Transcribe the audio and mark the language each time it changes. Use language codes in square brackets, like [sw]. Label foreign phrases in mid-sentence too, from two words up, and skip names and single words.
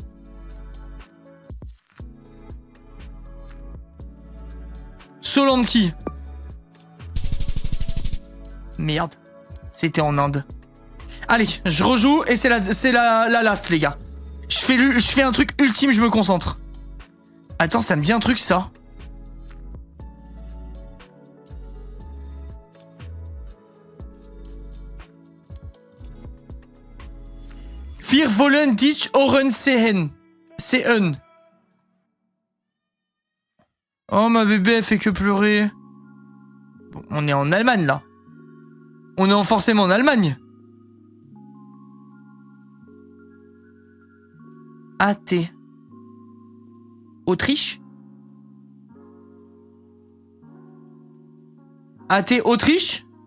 [fr] Solanki. Merde. C'était en Inde. Allez, je rejoue et c'est la last, les gars. Je fais un truc ultime, je me concentre. Attends, ça me dit un truc, ça. [de] Wir wollen dich Ohren sehen. Sehen. [fr] Oh, ma bébé, elle fait que pleurer. Bon, on est en Allemagne, là. On est forcément en Allemagne. AT. Autriche? AT Autriche?